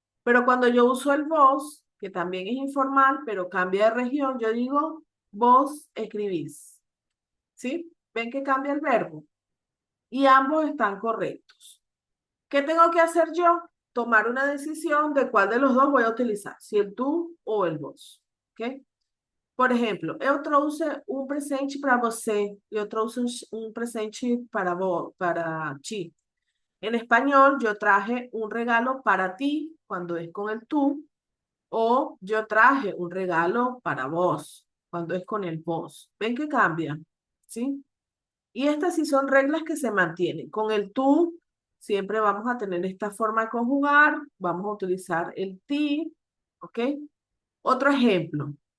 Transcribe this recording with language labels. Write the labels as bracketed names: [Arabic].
[Spanish] Pero cuando yo uso el vos, que también es informal, pero cambia de región, yo digo vos escribís, ¿sí? ¿Ven que cambia el verbo? Y ambos están correctos. ¿Qué tengo que hacer yo? Tomar una decisión de cuál de los dos voy a utilizar, si el tú o el vos. ¿Ok? [Portuguese] Por exemplo, eu trouxe um presente para você, eu trouxe um presente para vos, para ti. [Spanish] En español, yo traje un regalo para ti cuando es con el tú, o yo traje un regalo para vos cuando es con el vos. ¿Ven que cambia? ¿Sí? Y estas sí son reglas que se mantienen. Con el tú siempre vamos a tener esta forma de conjugar, vamos a utilizar el ti, ¿ok? Otro ejemplo.